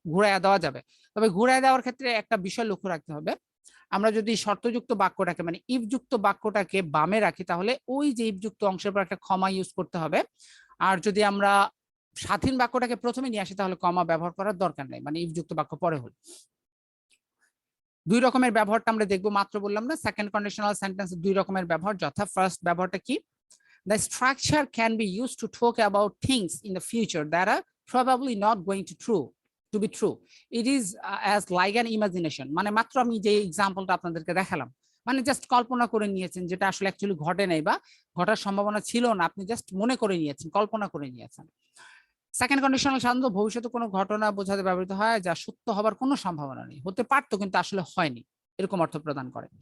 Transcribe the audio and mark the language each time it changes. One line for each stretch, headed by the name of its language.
Bangla: ঘুরাইয়া দেওয়া যাবে, তবে ঘুরাইয়া দেওয়ার ক্ষেত্রে একটা বিষয় লক্ষ্য রাখতে হবে, আমরা যদি শর্তযুক্ত বাক্যটাকে মানে ইফ যুক্ত বাক্যটাকে বামে রাখি, তাহলে ওই যে ইফ যুক্ত অংশের পর একটা কমা ইউজ করতে হবে। আর যদি আমরা স্বাধীন বাক্যটাকে প্রথমে নিয়ে আসি, তাহলে কমা ব্যবহার করার দরকার নেই, মানে ইফ যুক্ত বাক্য পরে হল। দুই রকমের ব্যবহারটা আমরা দেখবো, মাত্র বললাম না সেকেন্ড কন্ডিশনাল সেন্টেন্স দুই রকমের ব্যবহার। যথা ফার্স্ট ব্যবহারটা কি,
English: the structure can be used to talk about things in the future that are probably not going to be true. It is as like an imagination,
Bangla: মানে মাত্র আমি যে এক্সাম্পলটা আপনাদেরকে দেখালাম, মানে জাস্ট কল্পনা করে নিয়েছেন, যেটা আসলে অ্যাকচুয়ালি ঘটে নাই বা ঘটার সম্ভাবনা ছিল না, আপনি জাস্ট মনে করে নিয়েছেন, কল্পনা করে নিয়েছেন। সেকেন্ড কন্ডিশনাল সাধারণত ভবিষ্যতে কোনো ঘটনা বোঝাতে ব্যবহৃত হয় যা সত্য হবার কোনো সম্ভাবনা নেই, হতে পারতো কিন্তু আসলে হয়নি, এরকম অর্থ প্রদান করে।